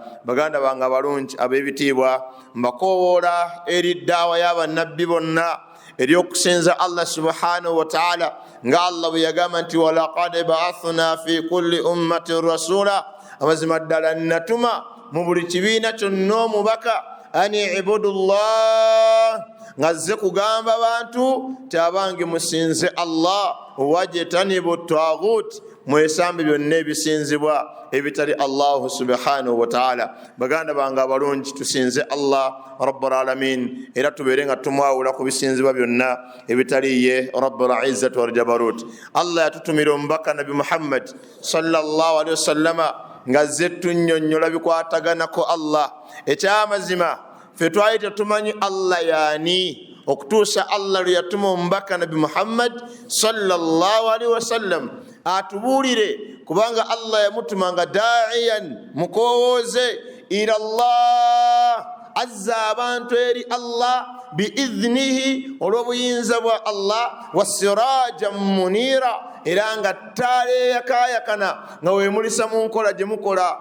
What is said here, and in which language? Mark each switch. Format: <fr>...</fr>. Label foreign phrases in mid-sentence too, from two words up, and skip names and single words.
<lg>Baganda bange abalungi ab'ebitiibwa, mbakoowoola eri ddaawa y'abannabbi bonna eryokusinza Allah</lg> <ar>سبحانه وتعالى</ar> <lg>nga Allah bwe yagamba nti</lg> <ar>ولقد بعثنا في كل أمة رسولا</ar> <lg>amazima ddala natuma mu buli kibiina kyonna omubaka ani ibudullah ngazze kugamba abantu tabange musinze Allah</lg> <ar>واجتنبوا الطاغوت</ar> <lg>mwesambe byonna ebisinzibwa ebitali Allah</lg> <ar>سبحانه وتعالى.</ar> <lg>Baganda bange abalungi tusinze Allah</lg> <ar>رب العالمين</ar> <lg>era tubeere nga tumwawula ku bisinzibwa byonna ebitali ye</lg> <ar>رب العزة والجبروت.</ar> <lg>Allah yatutumira omubaka Nabi Muhammad</lg> <ar>صلى الله عليه وسلم</ar> <lg>ngazze tunnyonnyola bikwataganako Allah. Ekyamazima ffe twali tetumanyi Allah yaani okutuusa Allah lwe yatuma omubaka Nabi Muhammad</lg> <ar>صلى الله عليه وسلم</ar> <lg>atubuulire, kubanga Allah yamutuma nga da'iyan mukowooze</lg> <ar>إلى الله</ar> <lg>azza abantu eri Allah biidhnihi olw'obuyinza bwa Allah</lg> <ar>وسراجا منيرا</ar> <lg>era nga ttaala eyakayakana nga weemulisa mu nkola gye mukola.</lg>